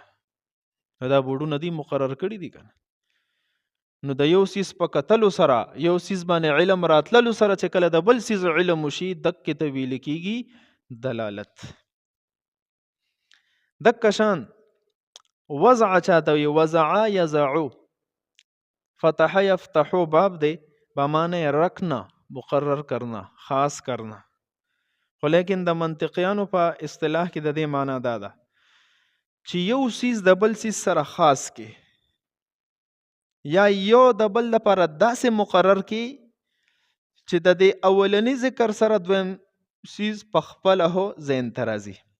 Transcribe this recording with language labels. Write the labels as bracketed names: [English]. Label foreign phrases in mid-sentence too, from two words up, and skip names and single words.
[Pashto] دا بورډونه دي مقرر کړي دي کنه. نو د یو سیز په کتلو سره یو سیز باندې علم راتللو سره چې کله د بل سیز علم وشي دکې ته ویل کېږي دلالت. دک شان وضع چاته وي، [Arabic] وضع یضعو، فتح یفتحو [Pashto] باب دی [Urdu] بمعنی رکھنا، مقرر کرنا، خاص کرنا. [Pashto] خو لیکن د منطقیانو په اصطلاح کې د دې معنی دا ده چې یو سیز د بل سیز سره خاص کې، یا یو د بل لپاره داسې مقرر کی چې د دې اولنی ذکر سره دویم سیز په خپله هو ذهن ته راځي.